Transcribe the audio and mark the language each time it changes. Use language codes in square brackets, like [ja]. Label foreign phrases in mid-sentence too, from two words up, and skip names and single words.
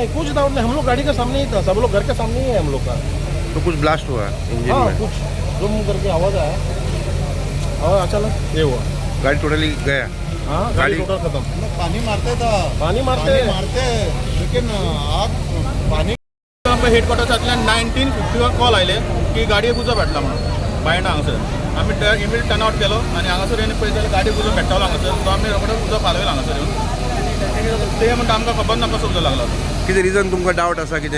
[hi] नहीं, कुछ डाउट नहीं, हम लोग गाड़ी के सामने ही था, सब लोग घर के सामने ही है हम लोग का। तो कुछ ब्लास्ट हुआ इंजन हाँ, में? कुछ जुम करके आवाज़ आया और अचानक ये हुआ। गाड़ी टोटली गया? हाँ, गाड़ी टोटल खत्म। पानी मारते था, पानी मारते लेकिन आग पाणी [kok] हेडक्वार्टर्सांतल्यान 1951 कॉल आयले की गाडये उजो पेटला म्हणून बायंडा हांगासर. आमी [en] immediate turn out [kok] केलो आनी हांगासर येवन पळयत जाल्यार गाडी उजो पेट्टालो हांगासर. तो आमी रोखडो उजो पालयलो हांगासर येवन. ते म्हणटा आमकां खबर ना कसो उजो लागलो. कितें रिजन तुमकां डावट आसा कितें?